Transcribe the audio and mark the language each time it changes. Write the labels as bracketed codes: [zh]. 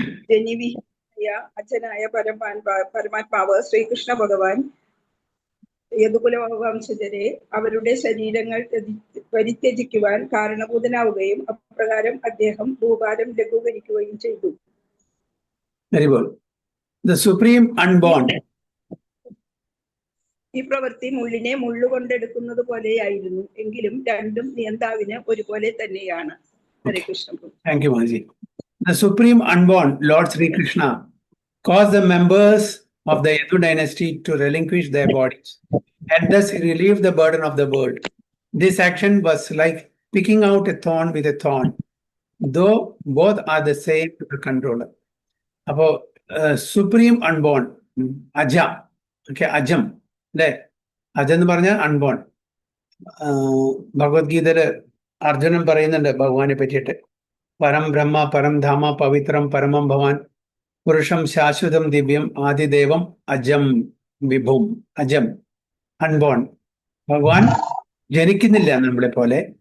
[ml] ജനിവിഹയ അച്ഛനായ പരമാത്മാവ് ശ്രീകൃഷ്ണ ഭഗവാൻ യദുകുല വംശജരെ അവരുടെ ശരീരങ്ങൾ പരിത്യജിക്കുവാൻ കാരണഭൂതനാവുകയും അപ്രകാരം അദ്ദേഹം ഭൂഭാരം ലഘൂകരിക്കുകയും ചെയ്തു. [en] Very good. The supreme unborn. [ml] ഈ പ്രവൃത്തി മുള്ളിനെ മുള്ളുകൊണ്ടെടുക്കുന്നത് പോലെയായിരുന്നു, എങ്കിലും രണ്ടും നിയന്താവിന് ഒരുപോലെ തന്നെയാണ്. ഹരേ Krishna. [en] Thank you, Maji. The supreme unborn Lord Sri Krishna caused the members of the Yadu dynasty to relinquish their bodies, and thus he relieved the burden of the world. This action was like picking out a thorn with a thorn, though both are the same to the controller. [ml] Apo [en] supreme unborn, [ml] Aja, okay, Ajam, le Aja എന്ന് പറഞ്ഞാൽ unborn. ഭഗവത്ഗീതയില് Arjunan പറയുന്നുണ്ട് ഭഗവാനെ പറ്റിയിട്ട്, [sa] പരം ബ്രഹ്മ പരം ധാമ പവിത്രം പരമം ഭവാൻ പുരുഷം ശാശ്വതം Divyam ആദിദേവം അജം വിഭും. [ml] അജം, unborn. ഭഗവാൻ ജനിക്കുന്നില്ല നമ്മളെ പോലെ.